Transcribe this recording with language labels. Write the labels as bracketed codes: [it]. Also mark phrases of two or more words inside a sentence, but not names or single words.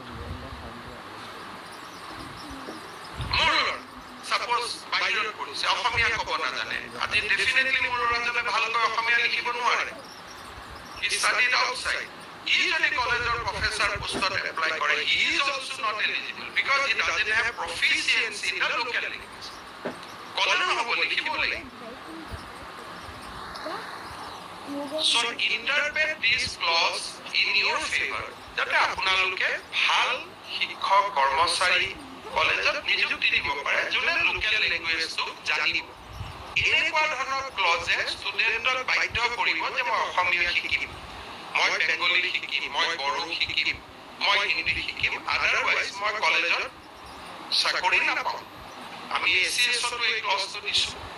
[as] মোৰ সাপোজ বাহিৰত পঢ়িছে অসমীয়া ক'ব নাজানে আজি ডেফিনেটলি মোৰ ল'ৰাজনে ভালকৈ অসমীয়া লিখিব নোৱাৰে [en] he studied outside [as] ই যদি কলেজৰ [en] professor post [as] এপ্লাই কৰে [en] he is also not eligible because he doesn't have proficiency in the local language [as] ক'লে নহ'ব লিখিব লাগিব [en] So interpret this clause in your favor. [as] যাতে আপোনালোকে ভাল শিক্ষক কৰ্মচাৰী কলেজত নিযুক্তি দিব পাৰে যোনে [en] local language [as] জানিব এনেকুৱা ধৰণৰ ক্লজে ষ্টুডেণ্টক বাধ্য কৰিব যে মই অসমীয়া শিকিম মই বেংগলী শিকিম মই বড়ো শিকিম মই হিন্দী শিকিম আদাৰৱাইজ মই কলেজত চাকৰি নাপাওঁ আমি এচিএছতো এই ক্লজটো দিছোঁ